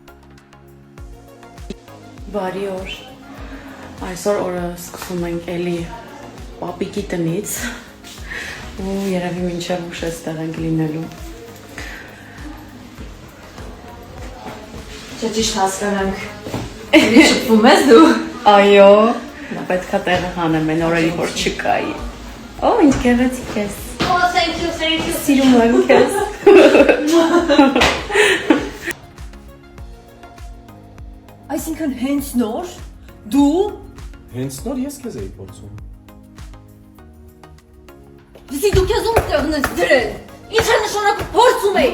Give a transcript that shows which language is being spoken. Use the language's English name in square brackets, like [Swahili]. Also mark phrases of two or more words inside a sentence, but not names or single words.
[Armenian] Բարի օր։ Այսօր օրը սկսում ենք էլի պապիկի տնից ու երևի մինչև ուշ էստեղ ենք լինելու։ Չէ, ճիշտ հասկանանք։ Էլի շփվում ես դու։ Այո, նա պետք է տեղը հանեմ, այն օրերի որ չկայի։ Օ, ինչ գեղեցիկ ես։ [English] Oh, thank you. [Armenian] Սիրում եմ քեզ։ Այսինքն հենց նոր դու Հենց նոր ես քեզ էի փորձում։ Դու դու քեզ ում տեղն ես դրել։ Ինչ է նշանակում փորձում էի։